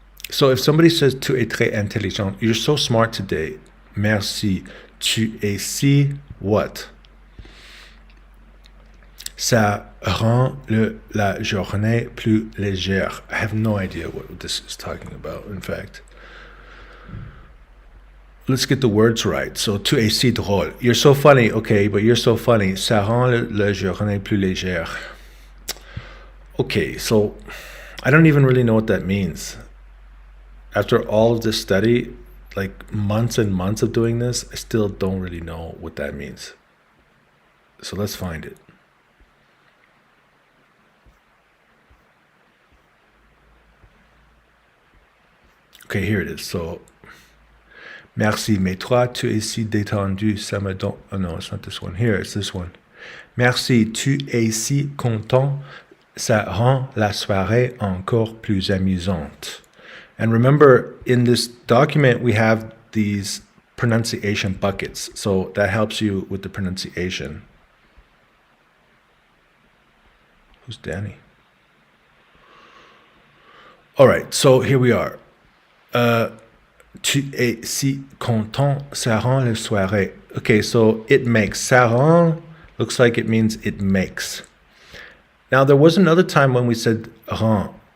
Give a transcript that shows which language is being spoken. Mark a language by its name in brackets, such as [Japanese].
[English] So if somebody says [French] tu es très intelligent, [English] you're so smart today. Merci. [French] Tu es si what? Ça rend la journée plus légère. [English] I have no idea what this is talking about, in fact. Let's get the words right. So, [French] tu es si drôle. [English] You're so funny, okay, but you're so funny. [French] Ça rend la journée plus légère. [English] Okay, so I don't even really know what that means. After all of this study, like months and months of doing this, I still don't really know what that means. So let's find it. Okay, here it is. So, [French] merci, mais toi, tu es si détendu, ça me donne... [English] Oh no, it's not this one. Here, it's this one. [French] Merci, tu es si content, ça rend la soirée encore plus amusante. [English] And remember, in this document, we have these pronunciation buckets. So that helps you with the pronunciation. Who's Danny? All right, so here we are. [French] Tu es si content, ça rend la soirée. [English] Okay, so it makes. [French] Ça rend [English] looks like it means it makes. Now, there was another time when we said rend.